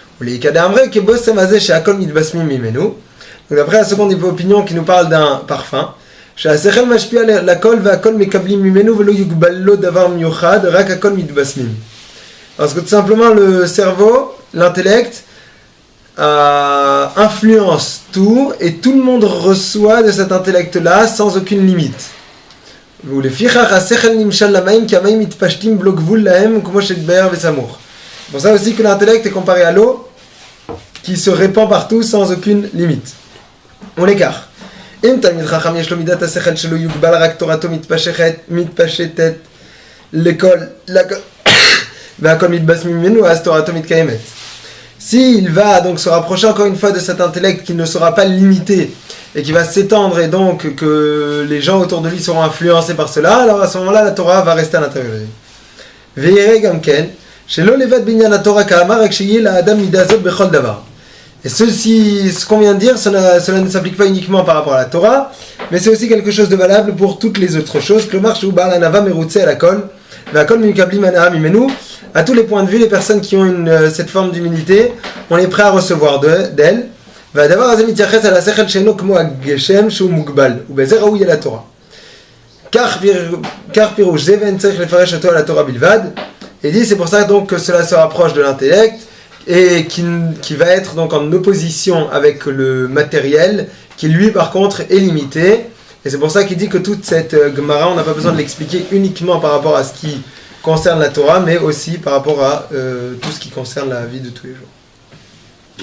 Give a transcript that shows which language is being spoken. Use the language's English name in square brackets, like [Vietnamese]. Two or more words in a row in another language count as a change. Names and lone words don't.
[French] Donc après la seconde opinion qui nous parle d'un parfum, parce que tout simplement le cerveau, l'intellect, influence tout et tout le monde reçoit de cet intellect-là sans aucune limite. [Hebrew] ולפיכך השכל נמשל למים כי המים מתפשטים בלא גבול להם כמו שהתבהר וסמוך. [French] C'est pour ça aussi que l'intellect est comparé à l'eau qui se répand partout sans aucune limite. On l'écart. [Hebrew] אם תלמיד חכם יש לו מידת השכל שלו יוגבל רק תורתו מתפשטת לכל והכל מתבס ממנו אז תורתו מתקיימת. [French] S'il va donc se rapprocher encore une fois de cet intellect qui ne sera pas limité et qui va s'étendre et donc que les gens autour de lui seront influencés par cela, alors à ce moment-là la Torah va rester à l'intérieur de lui. [Hebrew] ויראה גם כן שלא לבד בעניין התורה כאמר רק שיהיה לאדם מידה זאת בכל דבר. [French] Et ce qu'on vient de dire, cela ne s'applique pas uniquement par rapport à la Torah, mais c'est aussi quelque chose de valable pour toutes les autres choses. [Hebrew] כלומר שהוא בעל ענווה מרוצה על הכל, והכל מקבלים הנאה ממנו. [French] À tous les points de vue, les personnes qui ont cette forme d'humilité, on est prêt à recevoir d'elles. [Hebrew] והדבר הזה מתייחס על השכל שאינו כמו הגשם שהוא מוגבל, ובזה ראוי אל התורה. כך פירוש זה ואין צריך לפרש אותו על התורה בלבד. [French] Et dit, c'est pour ça donc que cela se rapproche de l'intellect, et qui va être donc en opposition avec le matériel, qui lui par contre est limité. Et c'est pour ça qu'il dit que toute cette Gemara, on n'a pas besoin de l'expliquer uniquement par rapport à ce qui concerne la Torah, mais aussi par rapport à tout ce qui concerne la vie de tous les jours.